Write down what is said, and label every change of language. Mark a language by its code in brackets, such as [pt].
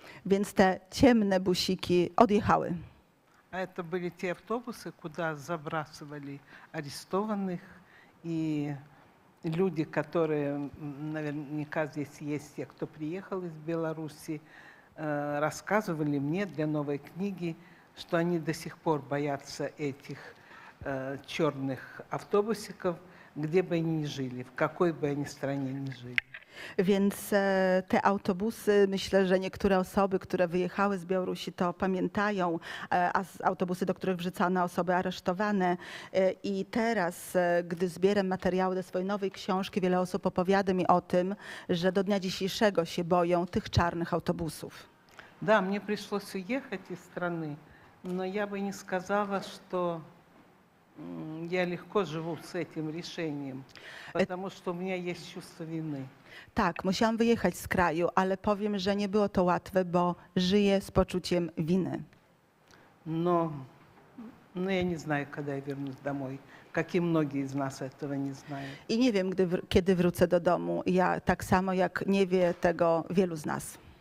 [pl] Więc te ciemne busiki odjechały. [ru] А это были те автобусы, куда забрасывали арестованных и люди, которые наверняка здесь есть, те, кто приехал из Беларуси, рассказывали мне для новой книги, что они до сих пор боятся этих черных автобусиков, где бы они ни жили, в какой бы они стране ни жили. [pl] Więc te autobusy, myślę, że niektóre osoby, które wyjechały z Białorusi, to pamiętają, autobusy, do których wrzucano osoby aresztowane. I teraz, gdy zbieram materiały do swojej nowej książki, wiele osób opowiada mi o tym, że do dnia dzisiejszego się boją tych czarnych autobusów. [ru] Да, мне пришлось уехать из страны, но я бы не сказала, что я легко живу с этим решением, потому что у меня есть чувство вины. [pl] Tak, musiałam wyjechać z kraju, ale powiem, że nie było to łatwe, bo żyję z poczuciem winy. [ru] Но я не знаю, когда я вернусь домой, как и многие из нас этого не знают. [pl] I nie wiem, kiedy wrócę do domu. Ja tak samo, jak nie wie tego wielu z nas.